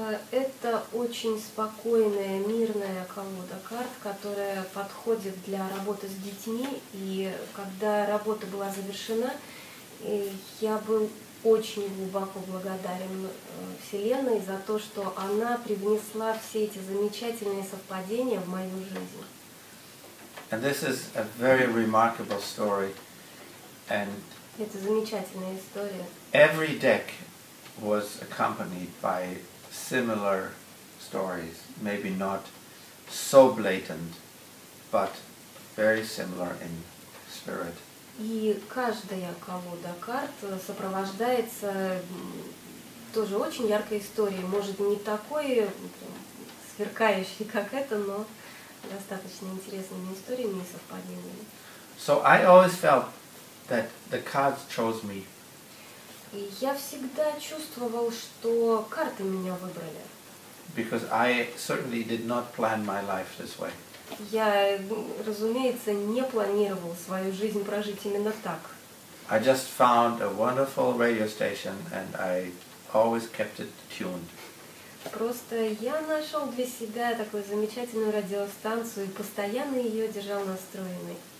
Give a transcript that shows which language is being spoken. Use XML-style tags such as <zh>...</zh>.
<ru>Это очень спокойная, мирная колода карт, которая подходит для работы с детьми. И когда работа была завершена, я был очень глубоко благодарен Вселенной за то, что она привнесла все эти замечательные совпадения в мою жизнь.</ru> <en>And this is a very remarkable story. And</en> <ru>это замечательная история.</ru> <en>Every deck was accompanied by similar stories, maybe not so blatant, but very similar in spirit.</en> <ru>И каждая колода карт сопровождается тоже очень яркая история. Может, не такой прям сверкающий, как это, но достаточно интересными историями и совпадениями.</ru> <en>So I always felt that the cards chose me.</en> <ru>И я всегда чувствовал, что карты меня выбрали.</ru> <en>Because I certainly did not plan my life this way.</en> <ru>Я, разумеется, не планировал свою жизнь прожить именно так.</ru> <en>I just found a wonderful radio station and I always kept it tuned.</en> <ru>Просто я нашел для себя такую замечательную радиостанцию и постоянно ее держал настроенной.</ru>